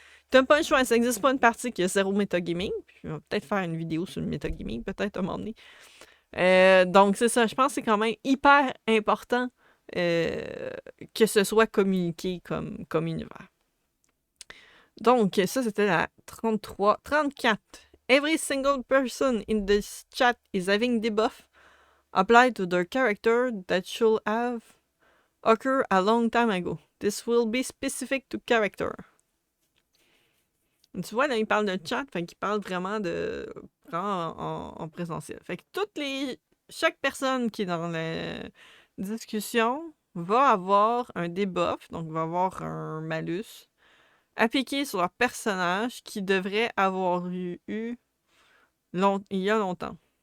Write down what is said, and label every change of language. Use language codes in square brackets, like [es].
[fr] T'as pas le choix, ça n'existe pas une partie qui a zéro metagaming. Puis on va peut-être faire une vidéo sur le metagaming, peut-être à un moment donné. Donc c'est ça, je pense que c'est quand même hyper important que ce soit communiqué comme univers. Donc ça, c'était la 33. 34. [en] Every single person in this chat is having debuff applied to their character that should have occurred a long time ago. This will be specific to character. [fr] Tu vois, là, il parle de chat, fait qu'il parle vraiment de en présentiel. Fait que chaque personne qui est dans la discussion va avoir un debuff, donc va avoir un malus appliqué sur leur personnage qui devrait avoir eu il y a longtemps.